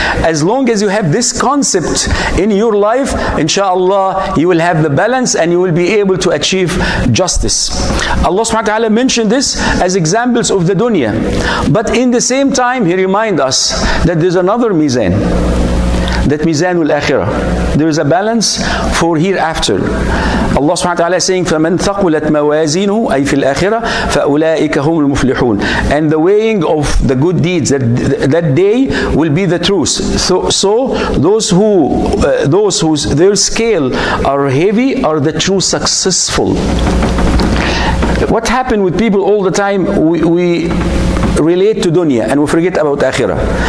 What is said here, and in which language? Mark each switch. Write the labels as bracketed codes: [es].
[en] As long as you have this concept in your life, inshallah, you will have the balance and you will be able to achieve justice. Allah subhanahu wa ta'ala mentioned this as examples of the dunya. But in the same time, He reminds us that there's another mizan. That mizan al-akhirah. There is a balance for hereafter. Allah subhanahu wa ta'ala is saying, [ar] فَمَنْ ثَقُلَتْ مَوَازِينُهُ أي فِي الْآخِرَةِ فَأُولَٰئِكَ هُمُ الْمُفْلِحُونَ. [en] And the weighing of the good deeds that day will be the truth. So those whose their scale are heavy are the true successful. What happened with people all the time? We relate to dunya and we forget about akhirah.